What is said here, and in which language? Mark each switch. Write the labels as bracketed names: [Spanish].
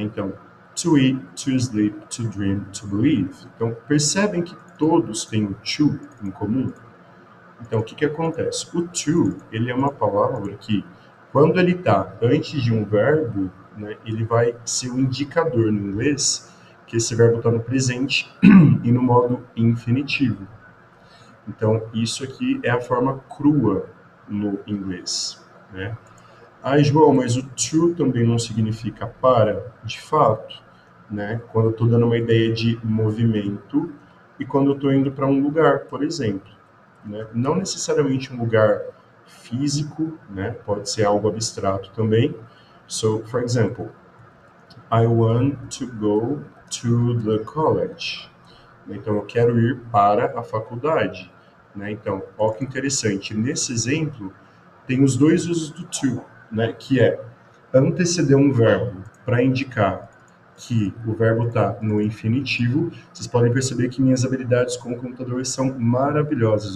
[English] Então, to eat, to sleep, to dream, to believe. [Portuguese] Então, percebem que todos têm o to em comum? Então, o que que acontece? O to, ele é uma palavra que, quando ele está antes de um verbo, né, ele vai ser o indicador no inglês que esse verbo está no presente e no modo infinitivo. Então, isso aqui é a forma crua no inglês, né? Ah, João, mas o to também não significa para? De fato, né? Quando eu estou dando uma ideia de movimento e quando eu estou indo para um lugar, por exemplo, né? Não necessariamente um lugar físico, né? Pode ser algo abstrato também. [English] So, for example, I want to go to the college. [Portuguese] Então, eu quero ir para a faculdade, né? Então, olha que interessante. Nesse exemplo, tem os dois usos do to, né? Que é anteceder um verbo para indicar que o verbo está no infinitivo. Vocês podem perceber que minhas habilidades como computador são maravilhosas.